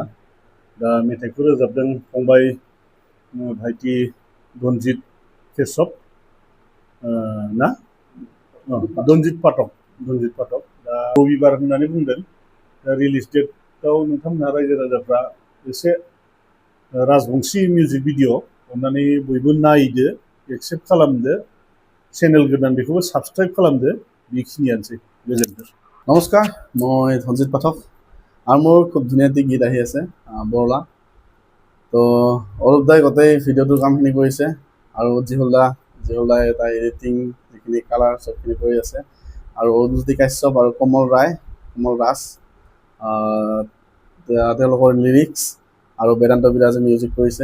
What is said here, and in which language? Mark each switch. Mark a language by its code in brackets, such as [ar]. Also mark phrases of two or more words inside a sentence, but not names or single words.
[brx] दा मेथाइखौ रोजाबदों फंबाय भाइटि धनजित केशव ना धनजित पाठक दा रबिबार होननानै बुंदों। दा [en] release date [brx] नोंथांमोनहा रायजो राजाफ्रा एसे राजबंशी [en] music video [brx] अन्नानै बयबो नायदो, एक्सेप्ट खालामदो, चेनेल गोदान बेखौबो साबस्क्राइब खालामदो। बेखिनियानोसै, गोजोन्थों। [as] নমস্কাৰ, মই ধনজিত পাঠক আৰু মোৰ খুব ধুনীয়া এটি গীত আহি আছে বৰলা। তো অৰূপ দাই গোটেই ভিডিঅ'টোৰ কামখিনি কৰিছে আৰু জিহুল দাই তাৰ এডিটিং যিখিনি কালাৰ চবখিনি কৰি আছে। আৰু অৰুণজ্যোতি কাশ্যপ আৰু কমল ৰাজ তেওঁলোকৰ লিৰিক্স আৰু বেদান্ত বিৰাজে মিউজিক কৰিছে।